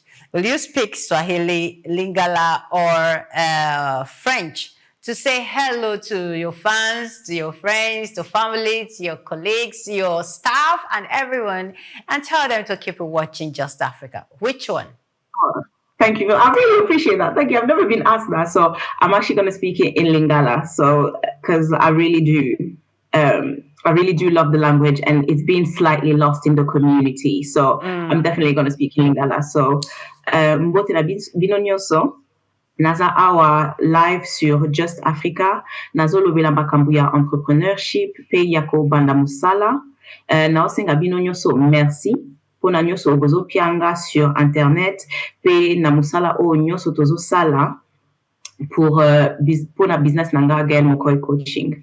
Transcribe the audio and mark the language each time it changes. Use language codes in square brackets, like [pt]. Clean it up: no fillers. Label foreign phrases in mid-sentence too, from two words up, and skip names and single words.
[en] Will you speak Swahili, Lingala, or French to say hello to your fans, to your friends, to family, to your colleagues, your staff, and everyone, and tell them to keep watching Just Africa? Which one? Oh, thank you. I really appreciate that. Thank you. I've never been asked that, so I'm actually going to speak it in Lingala. So, because I really do love the language, and it's been slightly lost in the community. So, I'm definitely going to speak in Lingala. [ln] So, mbote na binonyoso. Naza awa live sur Just Africa. Nazo lobela makambo ya entrepreneurship pe yako banda musala. Na osenga bino nyonso merci. Pona nyonso obozo pianga sur internet pe na musala o nyonso tozo sala pour na business nanga Gaelle Mokoy coaching.